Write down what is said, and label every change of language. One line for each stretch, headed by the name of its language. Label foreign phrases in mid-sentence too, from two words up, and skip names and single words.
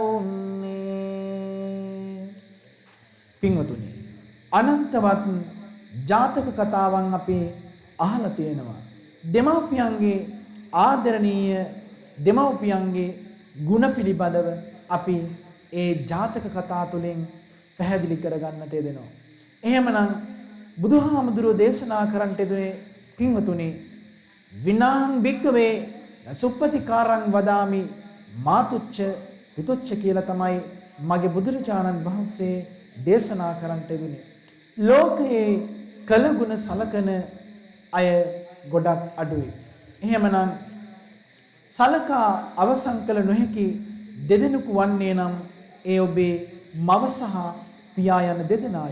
Sinhala: උන්නේ පින්වතුනි අනන්තවත් ජාතක කතාවන් අපි අහලා තියෙනවා දෙමව්පියන්ගේ ආදරණීය දෙමව්පියන්ගේ ගුණ පිළිබඳව අපි ඒ ජාතක කතා තුළින් පැහැදිලි කරගන්නට යෙදෙනවා එහෙමනම් බුදුහාමුදුරුවෝ දේශනා කරන්නට යෙදුනේ පින්වතුනි
Pali: විනාං භික්කවේ සුප්පතිකාරං වදාමි මාතුච්ච පිතුච්ච
Sinhala: කියලා තමයි මගේ බුදුරජාණන් වහන්සේ දේශනා කරන්නට යෙදුනේ ලෝකයේ කළගුණ සලකන අය ගොඩක් අඩුයි. එහෙමනම් සලකා අවසන් කළ නොහැකි දෙදෙනෙකු වන්නේ නම් ඒ ඔබේ මව සහ පියා යන දෙදෙනාය.